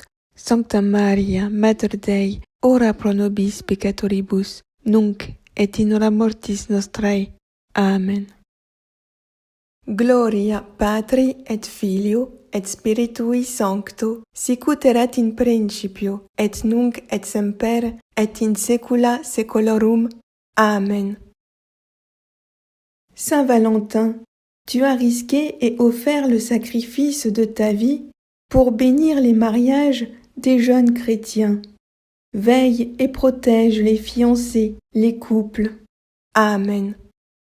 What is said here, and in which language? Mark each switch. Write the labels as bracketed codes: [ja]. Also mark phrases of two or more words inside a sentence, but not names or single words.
[la] Sancta Maria, Mater Dei, ora pro nobis peccatoribus, nunc et in hora mortis nostrae. Amen. Gloria Patri et Filio et Spiritui Sancto, sicut erat in principio, et nunc et semper, et in saecula saeculorum. Amen. [fr] Saint Valentin, tu as risqué et offert le sacrifice de ta vie pour bénir les mariages des jeunes chrétiens. Veille et protège les fiancés, les couples.